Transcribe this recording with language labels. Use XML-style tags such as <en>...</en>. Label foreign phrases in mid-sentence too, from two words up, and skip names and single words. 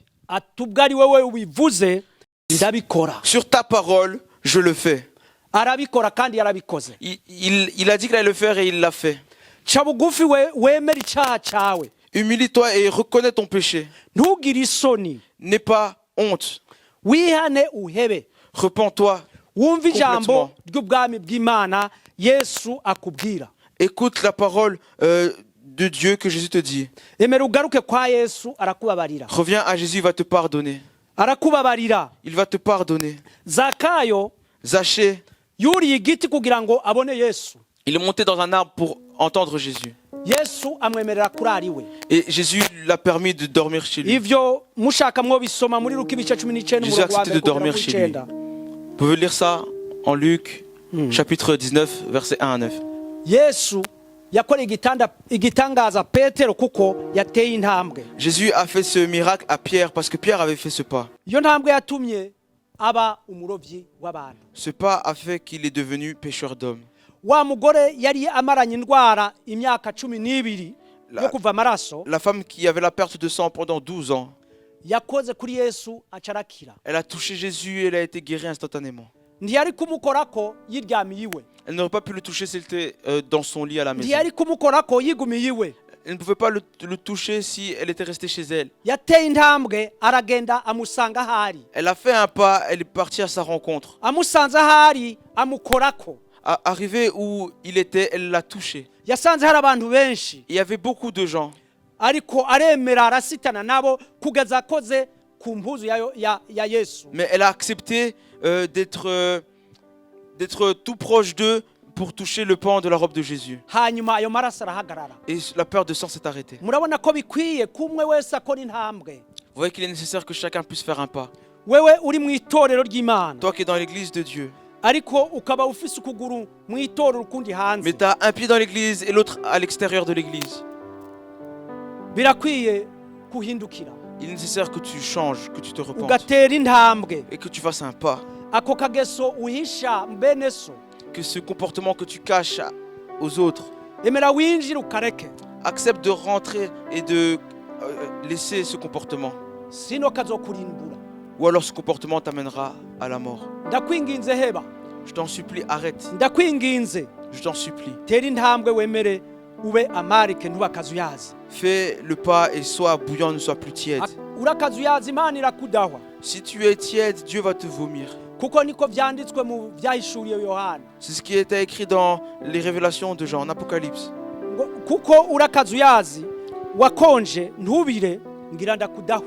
<rn>ati ubwo ari wewe ubivuze ndabikora.</rn> <fr>Sur ta parole, je le fais.</fr> <rn>Arabikora kandi yarabikoze.</rn> <fr>Il a dit qu'il allait le faire et il l'a fait.</fr> <rn>Ca bugufi wemera icaha cawe.</rn> <fr>Humilie-toi et reconnais ton péché.</fr> <rn>Ntugire isoni.</rn> <fr>N'aie pas honte.</fr> <rn>Wihane uhebe.</rn> <fr>Repends-toi.</fr> <rn>Wumva ijambo ry'ubwami bw'Imana Yesu akubwira.</rn> <fr>Écoute la parole de Dieu que Jésus te dit.</fr> <rn>Emera ugaruke kwa Yesu arakubabarira.</rn> <fr>Reviens à Jésus, il va te pardonner.</fr> <rn>Arakubabarira.</rn> <fr>Il va te pardonner.</fr> <rn>Zakayo</rn> <fr>Zachée,</fr> <rn>yuriye igiti kugira ngo abone Yesu.</rn> <fr>il est monté dans un arbre pour entendre Jésus.</fr> <rn>Yesu amwemerera kurara iwe.</rn> <fr>Et Jésus l'a permis de dormir chez lui.</fr> <rn>Ivyo mushaka mwo bisoma muri Luka ibice 19</rn> <fr>Jésus a accepté de dormir chez lui. Vous pouvez lire ça en Luc, chapitre 19, versets 1 à 9.</fr> <rn>Yesu yakoreye igitangaza Petero kuko yateye intambwe.</rn> <fr>Jésus a fait ce miracle à Pierre parce que Pierre avait fait ce pas.</fr> <rn>Iyo ntambwe yatumye aba umurovyi w'abantu.</rn> <fr>Ce pas a fait qu'il est devenu pêcheur d'hommes.</fr> <rn>Wa mugore yari amaranye indwara imyaka 12 yo kuva amaraso.</rn> <fr>La femme qui avait la perte de sang pendant 12 ans,</fr> <rn>Yakoze kuri Yesu acarakira.</rn> <fr>elle a touché Jésus et elle a été guérie instantanément.</fr> <rn>Ntiyari kumukorako yiryamiye iwe.</rn> <fr>Elle n'aurait pas pu le toucher s'il était dans son lit à la maison.</fr> <rn>Ntiyari kumukorako yigumiye iwe.</rn> <fr>Elle ne pouvait pas le toucher si elle était restée chez elle.</fr> <rn>Yateye intambwe aragenda amusanga ahari.</rn> <fr>Elle a fait un pas, elle est partie à sa rencontre.</fr> <rn>Amusanze ahari amukorako.</rn> <fr>Arrivée où il était, elle l'a touché.</fr> <rn>Yasanze hari abantu benshi.</rn> <fr>Il y avait beaucoup de gens.</fr> <rn>Ariko aremera arasitana nabo kugeza akoze ku mpuzu ya Yesu.</rn> <fr>Mais elle a accepté d'être tout proche d'eux pour toucher le pan de la robe de Jésus.</fr> <rn>Hanyuma ayo maraso arahagarara.</rn> <fr>Et la peur de sang s'est arrêtée.</fr> <rn>Murabona ko bikwiye kumwe wese akora intambwe.</rn> <fr>Vous voyez qu'il est nécessaire que chacun puisse faire un pas.</fr> <rn>Wewe uri mu itorero ry'Imana.</rn> <fr>Toi qui es dans l'église de Dieu.</fr> <rn>Ariko ukaba ufise ukuguru mu itorero ukundi hanze.</rn> <fr>Mais tu as un pied dans l'église et l'autre à l'extérieur de l'église.</fr> <rn>Birakwiye kuhindukira.</rn> <fr>Il est nécessaire que tu changes, que tu te repentes.</fr> <rn>Ugatera intambwe.</rn> <fr>Et que tu fasses un pas.</fr> <rn>Ako kageso uhisha mbene so.</rn> <fr>Que ce comportement que tu caches aux autres.</fr> <rn>Emera winjira ukareke.</rn> <fr>Accepte de rentrer et de laisser ce comportement.</fr> <rn>Sino kazokurimbura.</rn> <fr>Ou alors ce comportement t'amènera à la mort.</fr> <rn>Ndakwinginze heba.</rn> <fr>Je t'en supplie, arrête.</fr> <rn>Ndakwinginze.</rn> <fr>Je t'en supplie.</fr> <rn>Tera intambwe wemere ube amarike ntubakazuyazi.</rn> <fr>Fais le pas et sois bouillant, ne sois plus tiède.</fr> <rn>Urakazuyazi Imana irakudahwa.</rn> <fr>Si tu es tiède, Dieu va te vomir.</fr> <rn>Kuko niko vyanditswe mu vyahishuriye Yohana.</rn> <fr>C'est ce qui était écrit dans les révélations de Jean, en Apocalypse.</fr> <rn>Kuko urakazuyazi wakonje ntubire ngira ndakudahwe.</rn>